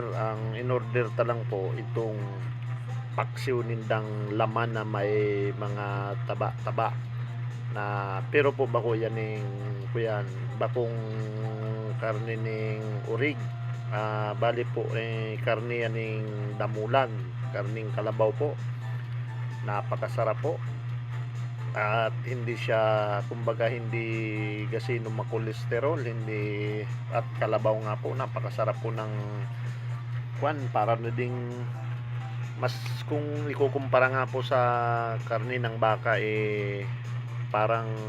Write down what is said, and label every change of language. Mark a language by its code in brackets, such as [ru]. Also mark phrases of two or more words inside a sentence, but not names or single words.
[bik] Ang in-order talang po itong paksiw nindang laman na may mga taba-taba na pero po bako yan ning kuyan bakong karne ning urig, bali po karne yan ning damulan, [tl] karning kalabaw po, napakasarap po at hindi siya kumbaga hindi gasino makolesterol, hindi at kalabaw nga po napakasarap po ng kwan, para na ding mas kung ikukumpara nga po sa karne ng baka parang